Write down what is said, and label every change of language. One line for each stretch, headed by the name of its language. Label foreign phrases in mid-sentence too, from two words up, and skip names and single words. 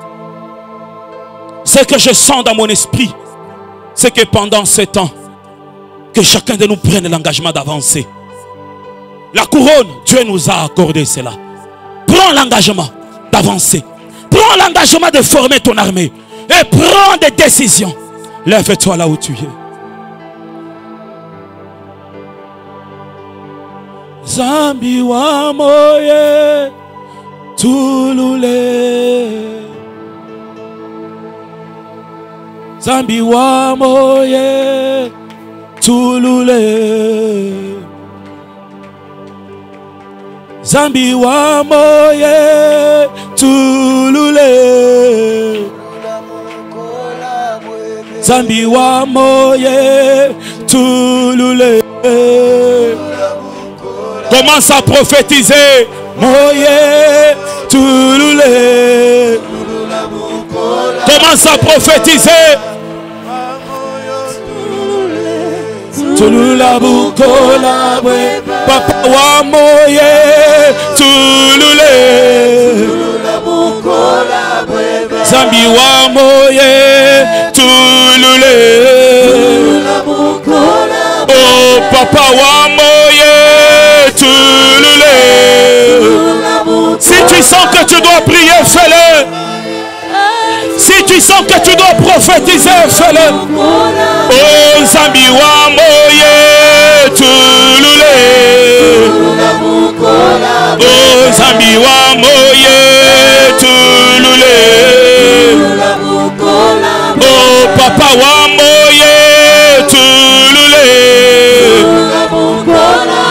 French: Ce que je sens dans mon esprit, c'est que pendant ce temps, que chacun de nous prenne l'engagement d'avancer. La couronne, Dieu nous a accordé cela. Prends l'engagement d'avancer. Prends l'engagement de former ton armée. Et prends des décisions. Lève-toi là où tu es.
Chokwe: Zambi wa moye tulule. Zambi wa moye tulule. Zambi wa moye tulule. Zambi wa moye tulule.
French: Commence à prophétiser.
Chokwe: Moye tulule.
French: Commence à prophétiser.
Chokwe: Tulula bukola we papa wa moye tulule. Zambi wa moye tulule. Oh papa wa moye tulule.
French: Si tu sens que tu dois prier, fais-le. Si tu sens que tu dois prophétiser, fais-le.
Chokwe: Oh Zambi wa moye tulule. Oh Zambi wa moye tulule. Oh papa wa moye tulule.